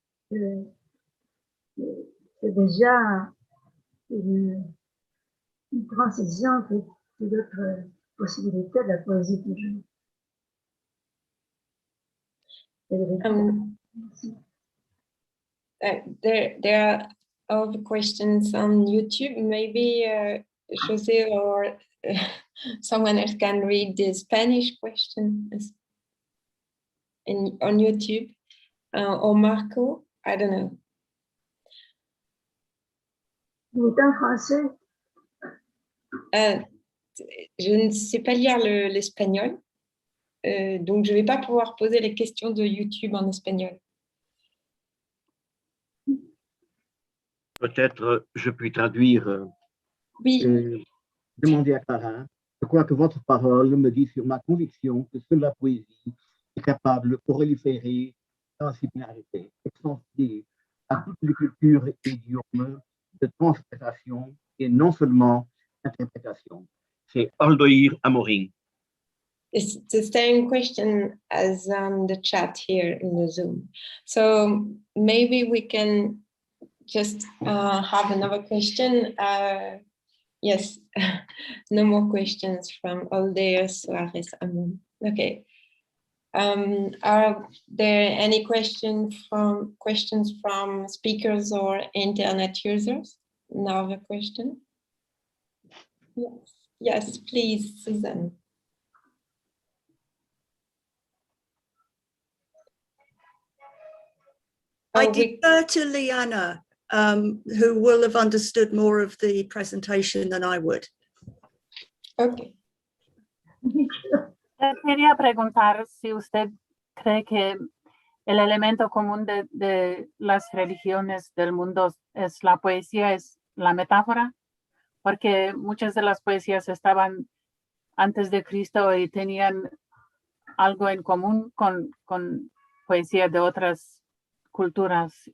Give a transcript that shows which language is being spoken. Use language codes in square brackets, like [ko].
[fr] C'est déjà une transition que d'autres possibilités de la poésie toujours. [en] There are other questions on YouTube. Maybe José or someone else can read the Spanish question on YouTube, or Marco, I don't know. [fr] Il est en français. Je ne sais pas lire l'espagnol, donc je ne vais pas pouvoir poser les questions de YouTube en espagnol. Peut-être je puis traduire. Oui. Demander à Clara, je crois que votre parole me dit sur ma conviction que seule la poésie est capable de proliférer dans la disciplinarité, extensive à toutes les cultures et idiomes de transgression et non seulement interprétation. C'est Aldoïr Amorim. [en] It's the same question as on the chat here in the Zoom. So maybe we can just have another question. Yes, no more questions from Aldeir Suarez Amon. Okay. Are there any questions from speakers or internet users? Another question? Yes, please, Susan. I defer to Liana, who will have understood more of the presentation than I would. Okay. [es] Quería preguntar si usted cree que el elemento común de las religiones del mundo es la poesía, es la metáfora, porque muchas de las poesías estaban antes de Cristo y tenían algo en común con poesía de otras culturas.